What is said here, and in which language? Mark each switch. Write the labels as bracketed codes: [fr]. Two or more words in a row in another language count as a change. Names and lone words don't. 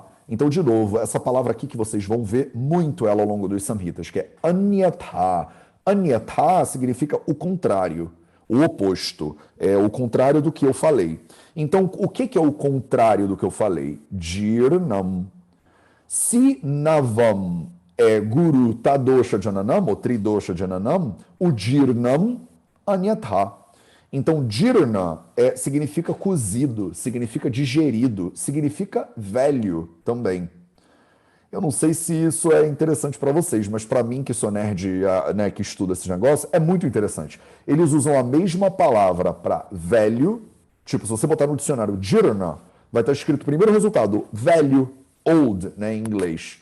[pt] Então, de novo, essa palavra aqui que vocês vão ver muito ela ao longo dos Samhitas, que é anyatha. Anyatha significa o contrário, o oposto, o contrário do que eu falei. Então, o que é o contrário do que eu falei? [sa] Jirnam. Se navam é guru tadosha jananam, ou tridosha jananam, o jirnam anyatha. [pt] Então, jirna significa cozido, significa digerido, significa velho também. Eu não sei se isso é interessante para vocês, mas para mim, que sou nerd, né, que estuda esse negócio, é muito interessante. Eles usam a mesma palavra para velho, tipo, se você botar no dicionário jirna, vai estar escrito primeiro resultado, velho, old, né, em inglês.